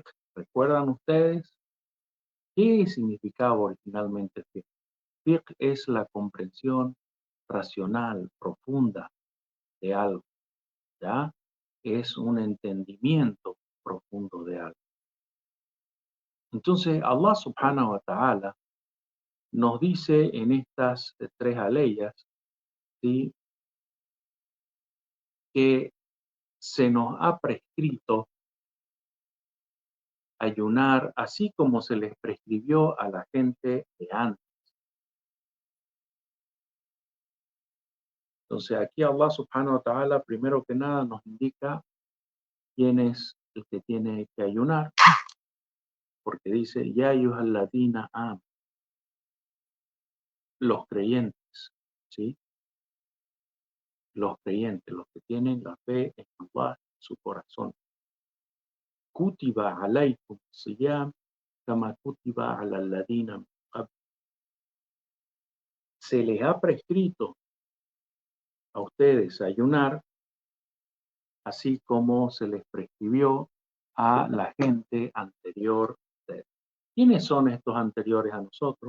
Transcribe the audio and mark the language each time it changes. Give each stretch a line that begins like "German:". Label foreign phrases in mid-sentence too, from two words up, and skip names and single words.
Spanish: ¿Recuerdan ustedes qué significaba originalmente fiqh? Fiqh es la comprensión racional, profunda de algo, ¿ya? Es un entendimiento profundo de algo. Entonces, Allah
Arabic: سبحانه وتعالى
Spanish: nos dice en estas tres aleyas, ¿sí? Que se nos ha prescrito ayunar así como se les prescribió a la gente de antes. Entonces aquí Allah
Arabic: سبحانه وتعالى
Spanish: primero que nada nos indica quién es el que tiene que ayunar, porque dice,
Arabic: يا أيها الذين آم,
Spanish: los creyentes, ¿sí? los creyentes, los que tienen la fe en Allah en su corazón.
Arabic: كتب عليكم صيام كما كتب على الذين من قبل.
Spanish: Se les ha prescrito a ustedes ayunar, así como se les prescribió a la gente anterior. ¿Quiénes son estos anteriores a nosotros?